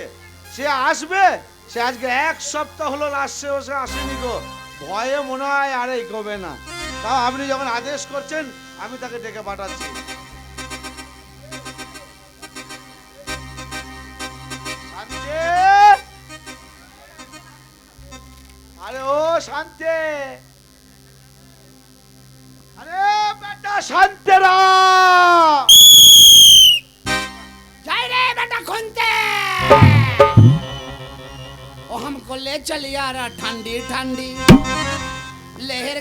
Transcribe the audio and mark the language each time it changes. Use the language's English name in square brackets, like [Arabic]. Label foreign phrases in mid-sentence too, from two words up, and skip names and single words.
[Bangla] সে আসবে, সে আজকে 1 সপ্তাহ হলো আসছে, সে আসেনি গো, ভয়ে মনে হয় আর এগোবে না। তাও আপনি যখন আদেশ করছেন আমি তাকে ডেকে পাঠাচ্ছি। শান্তি, আরে ও শান্তি, [Hindi] अरे बेटा शांतिराम, जय रे बेटा खुनते, ओ हमको ले चल यार ठंडी ठंडी लहर